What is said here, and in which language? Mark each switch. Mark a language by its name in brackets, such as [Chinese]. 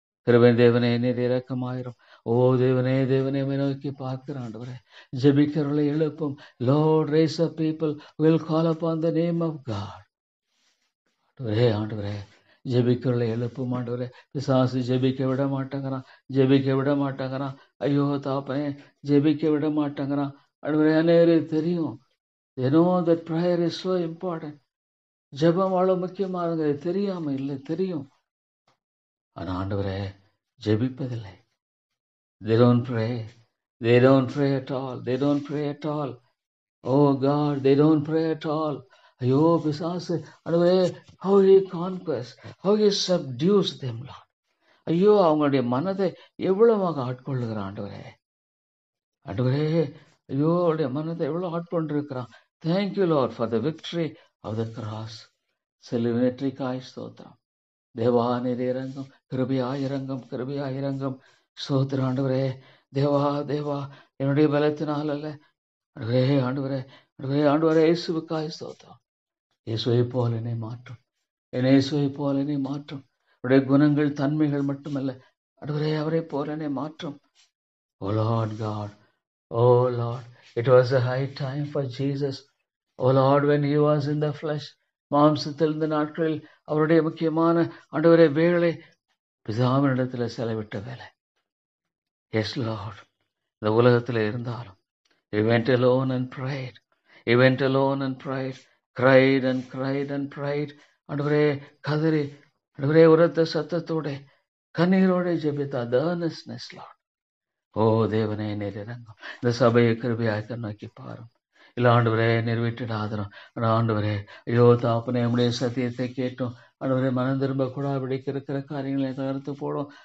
[Tamil] கிருபையின் தேவனே நீர் இரக்கமாயிரும். ஓ தேவனே, தேவனே நோக்கி பார்க்கிற ஆண்டவரே, ஜெபிக்கிறவர்களை எழுப்பும். [English] Lord, rise up people will call upon the name of God. [Tamil] ஆண்டவரே, ஆண்டவரே ஜெபிக்கிறவர்களை எழுப்பும் ஆண்டவரே. பிசாசு ஜெபிக்க விட மாட்டேங்கிறான், ஜெபிக்க விட மாட்டேங்கிறான். ஐயோ தாப்பனே, ஜெபிக்க விட மாட்டேங்கிறான். ஆண்டவரே, அநேகருக்கு தெரியும். [English] They know that prayer is so important. [Tamil] ஜெபம் அவ்வளவு முக்கியமானது தெரியாம இல்லை, தெரியும். ஆனா ஆண்டவரே ஜெபிப்பதில்லை. [English] They don't pray. They don't pray at all. They don't pray at all. Oh God, they don't pray at all. [Tamil] ஐயோ பிசாசு ஆண்டவரே, [English] how he conquers, how he subdues them, Lord. [Tamil] ஐயோ அவங்களுடைய மனதை எவ்வளவாக ஆட்கொள்ளுகிறான் ஆண்டவரே. ஆண்டவரே, ஐயோ அவருடைய மனதை எவ்வளவு ஆட்கொண்டிருக்கிறான். [English] Thank you, Lord, for the victory of the cross. [Tamil] செலுவினற்றிக்காய் ஸ்தோத்திரம். தேவா நீர் இறங்கும், கிருபையாய் இறங்கும், கிருபையாய் இறங்கும். ஸ்தோத்திரம் ஆண்டவரே. தேவா, தேவா, என்னுடைய பலத்தினால் அல்ல ஆண்டவரே, ஆண்டவரே, ஆண்டவரே, ஆண்டவரே இயேசுவுக்காய் ஸ்தோத்திரம். இயேசுவை போல என்னை மாற்றும். என்னை இயேசுவை போல என்னை மாற்றும். அவருடைய குணங்கள் தன்மைகள் மட்டுமல்ல ஆண்டவரே, அவரை போல என்னை மாற்றும். [English] Oh Lord God, oh Lord, it was a high time for Jesus. Oh Lord, when he was in the flesh, [Tamil] மாம்சத்தில் இந்த நாட்களில் அவருடைய முக்கியமான ஆண்டவரே வேலை பிதாவினிடத்தில் செலவிட்ட வேலை. [English] Yes Lord, [Tamil] இந்த உலகத்தில் இருந்தாலும் [English] he went alone and prayed. He went alone and prayed. Cried and cried and prayed. [Tamil] ஆண்டவரே கதறி, ஆண்டவரே உரத்த சத்தத்தோட கண்ணீரோட ஜெபித்தா. [English] The earnestness, Lord. [Tamil] ஓ தேவனே நீர் இறங்கும். இந்த சபையை கிருபையாய் நோக்கி பாரும். இல்ல ஆண்டவரே நீர் விட்டுடாதரும். ஆண்டவரே, ஐயோ தாப்பனே, நம்முடைய சத்தியத்தை கேட்டும் ஆண்டவரே மனம் திரும்ப கூட இருக்கிற காரியங்களை தகர்த்து போடும்.